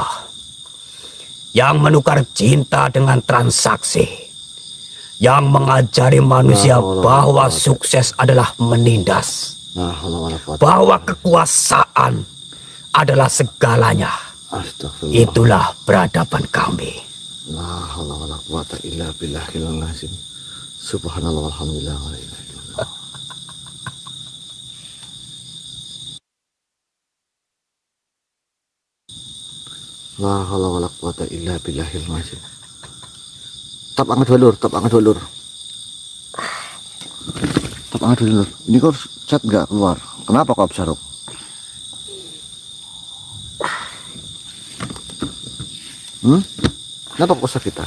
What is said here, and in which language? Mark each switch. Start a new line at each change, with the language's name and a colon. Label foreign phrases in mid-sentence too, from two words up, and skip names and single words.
Indonesian: Yang menukar cinta dengan transaksi. Yang mengajari manusia bahwa sukses adalah menindas. Bahwa kekuasaan adalah segalanya. Astagfirullah. Itulah peradaban kami.
Arabic: لا حول ولا قوة إلا بالله العظيم. سبحان الله والحمد لله ولا إله إلا الله لا حول ولا قوة إلا بالله العظيم.
Indonesian: Tap angkat dulu, tap angkat dulu. Tap angkat dulu. Ini kok chat nggak keluar. Kenapa kau Absaru? Kenapa kok sakitan?